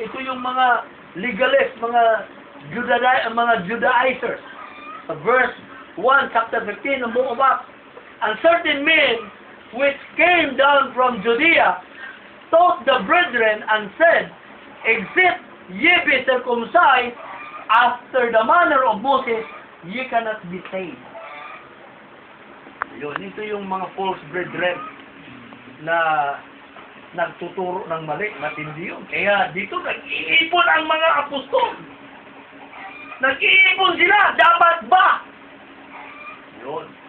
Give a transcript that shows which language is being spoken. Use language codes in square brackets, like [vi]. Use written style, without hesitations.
[tl] Ito yung mga legalists, mga Judaizers. Sa verse 1, chapter 15, ng book of Acts. [en] And certain men which came down from Judea taught the brethren and said, except ye be circumcised after the manner of Moses, ye cannot be saved. [tl] Yun, ito yung mga false brethren na nagtuturo ng mali, matindi yun. Kaya dito nag-iipon ang mga apostol. Nag-iipon sila, dapat ba? Yun.